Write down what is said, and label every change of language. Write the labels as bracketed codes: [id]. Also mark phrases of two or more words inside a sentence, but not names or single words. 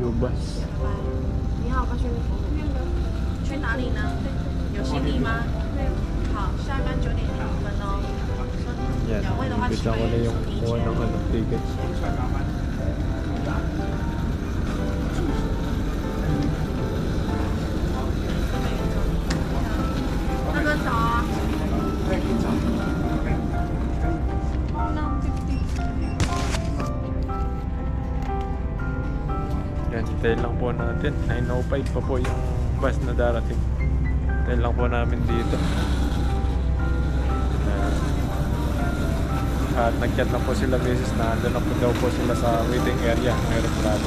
[en] Blue bus. [zh] 你好，高轩。去哪里呢？有行李吗？好，下班9点9分哦。 [tl] Yan, imbita ko na yung kuha ng ano, ticket. [zh] 那个找啊。 [tl] Yan, hintayin lang po natin. 9:05 pa po yung bus na darating. Hintayin lang po namin dito. At nag-chat na po sila misis na andun na po daw po sila sa [en] waiting area [tl] ng aeroplano.